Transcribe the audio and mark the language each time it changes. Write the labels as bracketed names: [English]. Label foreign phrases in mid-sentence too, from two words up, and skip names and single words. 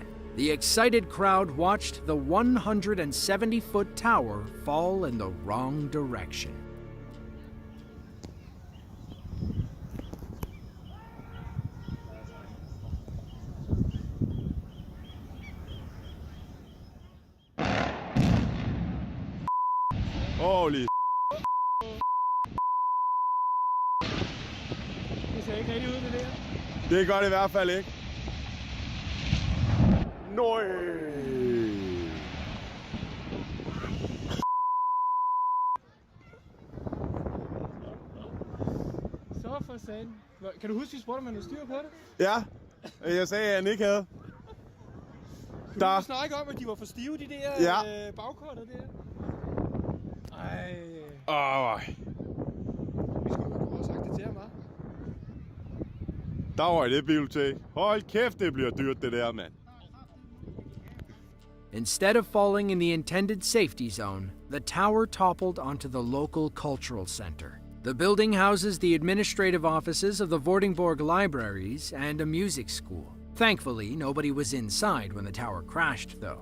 [English] The excited crowd watched the 170-foot tower fall in the wrong direction. Holy [Danish] Det ser ikke rigtig ud, det der. det gør det i hvert fald ikke. Nøj! Så for satan. Kan du huske, vi spurgte, om man havde styr på det? Ja, jeg sagde, at han ikke havde. Kunne du snakke om, at de var for stive, de der bagkorter der? Ej. Vi skulle da have sagt det til ham, hva'? Der var det bibliotek. Hold kæft, det bliver dyrt, det der, mand. [English] Instead of falling in the intended safety zone, the tower toppled onto the local cultural center. The building houses the administrative offices of the Vordingborg libraries and a music school. Thankfully, nobody was inside when the tower crashed, though.